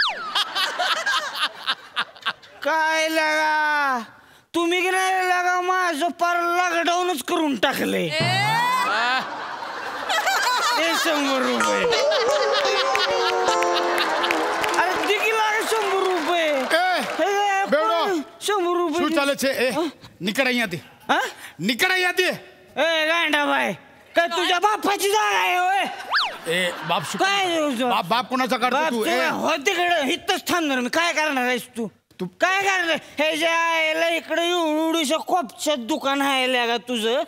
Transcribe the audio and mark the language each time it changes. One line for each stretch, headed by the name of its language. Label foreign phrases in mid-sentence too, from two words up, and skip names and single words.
Marathi: काय लागा तुम्ही की नाही लागा माझं पार लॉकडाऊनच करून टाकले. 100 रुपये. अरे दिकी लागा 100 रुपये. 100 रुपये.
Gujarati: શું ચાલે છે? નીકળ અહીંયાથી. નીકળ અહીંયાથી.
Marathi: ए गांडा बाय, काय तुझ्या बापाची जागा आहे होय? बाप काय बाप कोणाचा करतो तू? हो तिकडे इथंच थांबणार मी. काय करणार आहेस तू? काय करणार? हे जे आहे इकडे एवढूशा कोपच्यात दुकान आहे का तुझं?